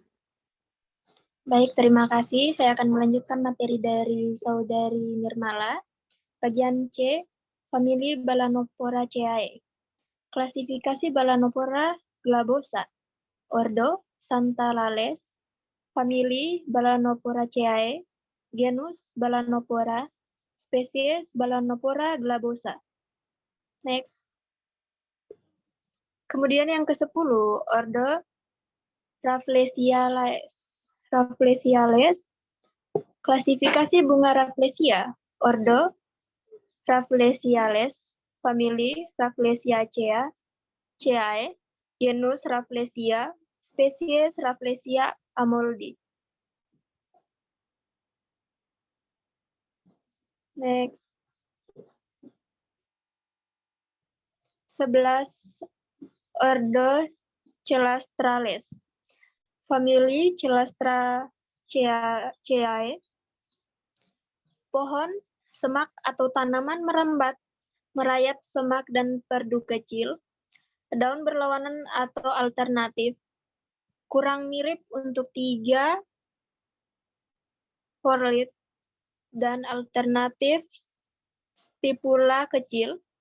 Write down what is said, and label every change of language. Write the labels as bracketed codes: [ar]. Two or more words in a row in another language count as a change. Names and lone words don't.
[id] Baik, terima kasih. Saya akan melanjutkan materi dari Saudari Nirmala. Bagian C, famili Balanoporaceae. Klasifikasi Balanopora glabosa. Ordo Santalales, famili Balanoporaceae, genus Balanopora, spesies Balanopora glabosa. Next. Kemudian yang ke-10, ordo Rafflesiales. Klasifikasi bunga Rafflesia. Ordo Rafflesiales, famili Rafflesiaceae, genus Rafflesia, spesies Rafflesia amoldi. Next. 11, ordo Celastrales. Famili Celastraceae. Pohon, semak atau tanaman merambat, merayap semak dan perdu kecil, daun berlawanan atau alternatif, kurang mirip untuk 3 Forlit, dan alternatif stipula kecil,